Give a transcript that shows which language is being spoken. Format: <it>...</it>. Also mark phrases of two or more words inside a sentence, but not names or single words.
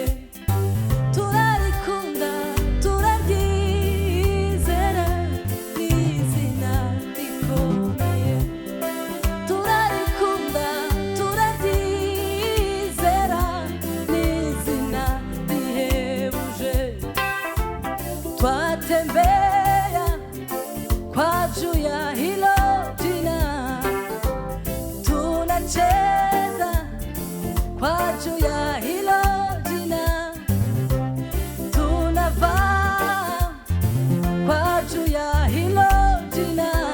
<rw>Turarikunda, turaryizera, ni izina rikomeye. Turarikunda, turaryizera, ni izina rihebuje.</rw> <sw>Twatembea kwa juu ya hilo jina, tunacheza kwa juu ya hilo jina, tunavaa kwa juu ya hilo jina.</sw>